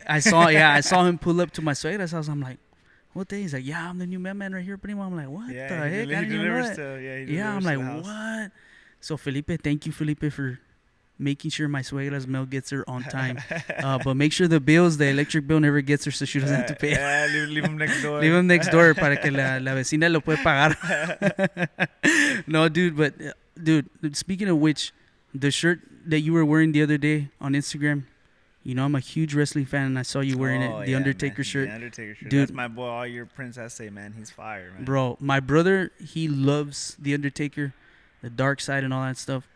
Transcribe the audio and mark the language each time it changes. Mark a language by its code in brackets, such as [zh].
[en] I saw him pull up to my suegra's house. I'm like, what day? He's like, yeah, I'm the new mailman right here, primo. I'm like, what the heck? I didn't even know that. Yeah, I'm like, what? So Felipe, thank you, Felipe, for making sure my suegra's mail gets her on time. But make sure the electric bill never gets her so she doesn't have to pay. Leave them next door. Leave them next door [es] para que la vecina lo puede pagar. [en] No, dude, but dude, speaking of which, the shirt that you were wearing the other day on Instagram, I'm a huge wrestling fan, and I saw you wearing it, the Undertaker shirt. The Undertaker shirt. Dude, that's my boy, all your Princess say, man. He's fire, man. Bro, my brother, he loves the Undertaker, the dark side and all that stuff.